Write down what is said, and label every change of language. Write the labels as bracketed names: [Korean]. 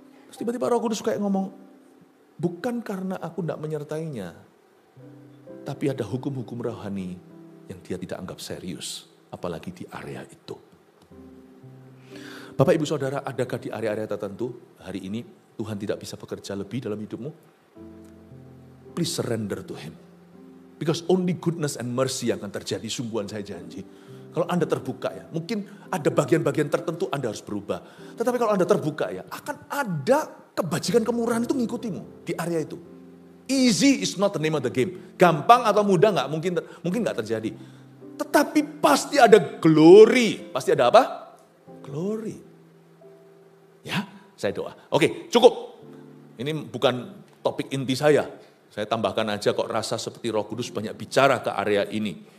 [Indonesian] Terus tiba-tiba Roh Kudus kayak ngomong, bukan karena aku tidak menyertainya, tapi ada hukum-hukum rohani yang dia tidak anggap serius, apalagi di area itu. Bapak Ibu Saudara, adakah di area-area tertentu hari ini Tuhan tidak bisa bekerja lebih dalam hidupmu? [English] Please surrender to Him. Because only goodness and mercy [Indonesian] yang akan terjadi, sungguhan saya janji. Kalau Anda terbuka ya, mungkin ada bagian-bagian tertentu Anda harus berubah. Tetapi kalau Anda terbuka ya, akan ada kebajikan kemurahan itu mengikutimu di area itu. [English] Easy is not the name of the game. [Indonesian] Gampang atau mudah nggak mungkin nggak terjadi. Tetapi pasti ada glory. Pasti ada apa? Glory. Ya, saya doa. Oke, cukup. Ini bukan topik inti saya. Saya tambahkan aja kok rasa seperti Roh Kudus banyak bicara ke area ini.